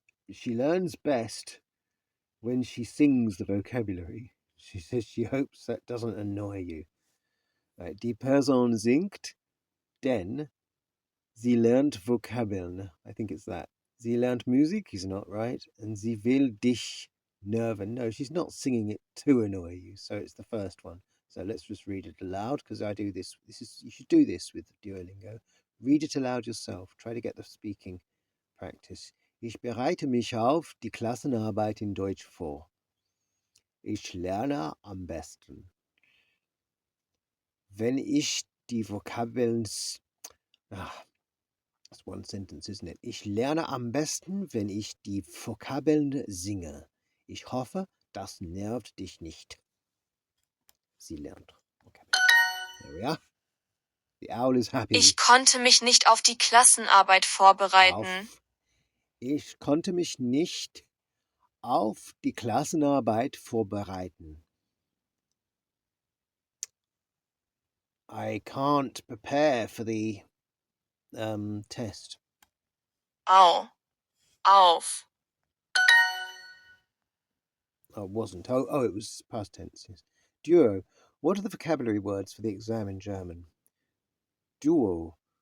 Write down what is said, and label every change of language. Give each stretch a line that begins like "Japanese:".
English: She learns best when she sings the vocabulary. She says she hopes that doesn't annoy you. Right.
German: Die Person singt, denn sie lernt Vokabeln.
English: I think it's that.
German: Sie lernt Musik
English: is not right. And
German: sie will dich nerven.
English: No, she's not singing it to annoy you. So it's the first one. So let's just read it aloud because I do this. You should do this with Duolingo. Read it aloud yourself. Try to get the speaking practice.
German: Ich bereite mich auf die Klassenarbeit in Deutsch vor. Ich lerne am besten, wenn ich die Vokabeln.
English: That's one sentence, isn't it?
German: Ich lerne am besten, wenn ich die Vokabeln singe. Ich hoffe, das nervt dich nicht. Sie lernt Vokabeln.
English: There we are. The owl is happy.
German: Ich konnte mich nicht auf die Klassenarbeit vorbereiten. Ich konnte mich nicht auf die Klassenarbeit vorbereiten.
English: I can't prepare for the test.
German: Au. Auf.
English: Oh, it wasn't. Oh, it was past tense. Yes. Duo. What are the vocabulary words for the exam in German? Duo.